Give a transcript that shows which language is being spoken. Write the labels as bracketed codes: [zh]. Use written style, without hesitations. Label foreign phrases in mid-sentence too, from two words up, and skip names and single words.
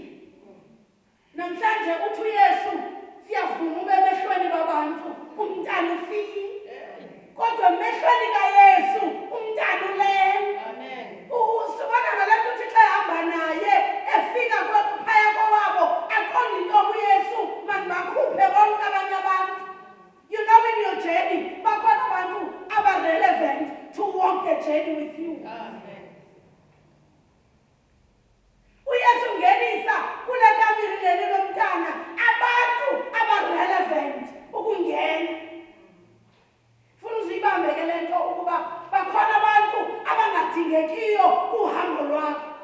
[xh] Namhlanje uthi uYesu siyavuma ube emehlweni babantu umntana ufile, kodwa emehlweni kaYesu umntana ulele. Amen. Usibona ngalapho uthi xa ehamba naye efika phaya kowabo aqonda into uYesu makubakhuphe bonke abanye abantu. [en] You know in your journey [xh] bakhona abantu aba-relevant [en] to walk the journey with you. [xh] Amen. uYesu ngenisa kule kamiri leli lomntana abantu aba-relevant ukungena. Funa uzibambe ke le nto ukuba bakhona abantu abangadingekiyo kuhambo lwakho.